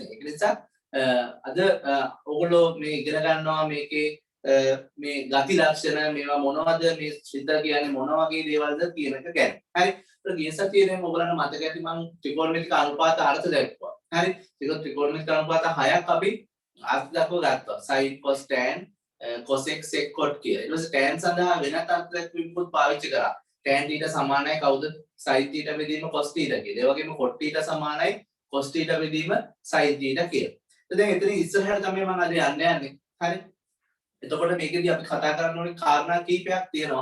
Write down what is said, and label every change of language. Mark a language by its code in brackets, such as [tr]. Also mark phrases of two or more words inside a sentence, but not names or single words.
[si] ඒක නිසා අද ඔයගොල්ලෝ මේ ඉගෙන ගන්නවා මේකේ මේ ගති ලක්ෂණ මේවා මොනවද මේ ශ්‍රිත කියන්නේ මොන වගේ දේවල්ද කියන එක ගැන. හරි. ඒක ගිය සතියේදී ඔයගොල්ලන්ට මතක ඇති මම ත්‍රිකෝණමිතික අනුපාත අර්ථ දැක්වුවා. හරි. ඒක ත්‍රිකෝණමිතික අනුපාත 6ක් අපි අර්ථ දක්ව ගත්තා. [en] sin cos tan cosec sec cot [si] කියලා. ඊට පස්සේ tan සඳහා වෙනත් අර්ථ දැක්වීමකුත් පාවිච්චි කරා. tan θ සමානයි කවුද? sin θ බෙදීම cos θ කියලා. ඒ වගේම cot θ සමානයි cos θ බෙදීම sin θ කියලා. දැන් එතන ඉස්සරහට තමයි මම අද යන්නේ. හරි. එතකොට මේකෙදී අපි කතා කරන්න ඕනේ කාරණා කීපයක් තියෙනවා.